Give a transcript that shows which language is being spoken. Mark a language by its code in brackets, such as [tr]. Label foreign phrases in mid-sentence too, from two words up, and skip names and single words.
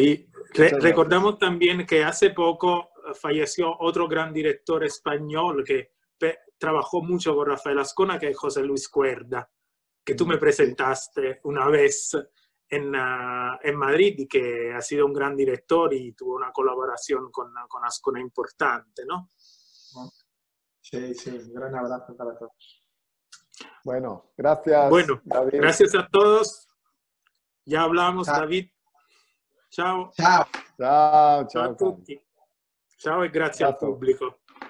[es] Y recordamos también que hace poco falleció otro gran director español que trabajó mucho con Rafael Ascona, que es José Luis Cuerda, que tú me presentaste una vez en Madrid, y que ha sido un gran director y tuvo una colaboración con Ascona importante, ¿no? Sí, un gran abrazo para todos. Bueno, gracias. Bueno, David. Gracias a todos. Ya hablamos, Chao. David. [it] Ciao. Ciao. Ciao, Ciao a tutti. Ciao e grazie al pubblico.